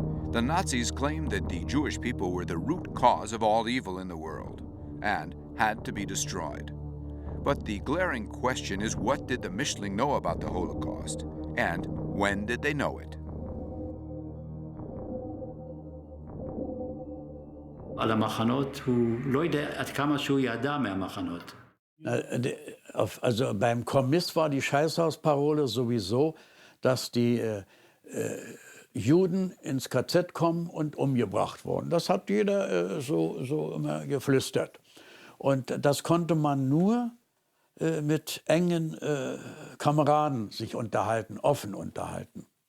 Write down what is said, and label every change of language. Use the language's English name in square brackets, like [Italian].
[English] The Nazis claimed that the Jewish people were the root cause of all evil in the world and had to be destroyed. But the glaring question is, what did the Mischling know about the Holocaust? And when did they know it? [Hebrew] על המחנות, הוא לא יודע עד כמה שהוא ידע מהמחנות. [German] Also beim Kommiss war die Scheißhausparole sowieso, dass die Juden ins KZ kommen und umgebracht wurden. Das hat jeder so immer geflüstert. Und das konnte man nur mit engen Kameraden sich unterhalten, offen unterhalten.